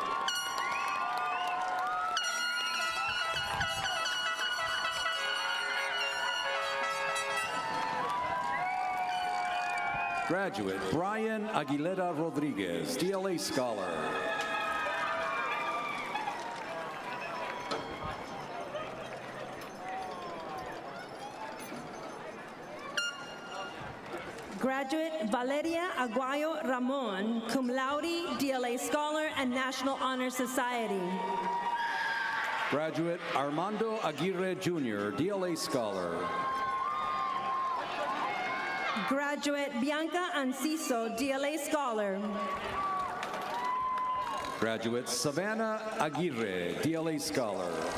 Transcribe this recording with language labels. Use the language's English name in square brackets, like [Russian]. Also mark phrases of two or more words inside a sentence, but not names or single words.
[English] Graduate Brian Aguilera Rodriguez, DLA Scholar. Graduate Valeria Aguayo Ramon, [Latin] cum laude, [English] DLA Scholar and National Honor Society. Graduate Armando Aguirre Jr., DLA Scholar. Graduate Bianca Anciso, DLA Scholar. Graduate Savannah Aguirre, DLA Scholar.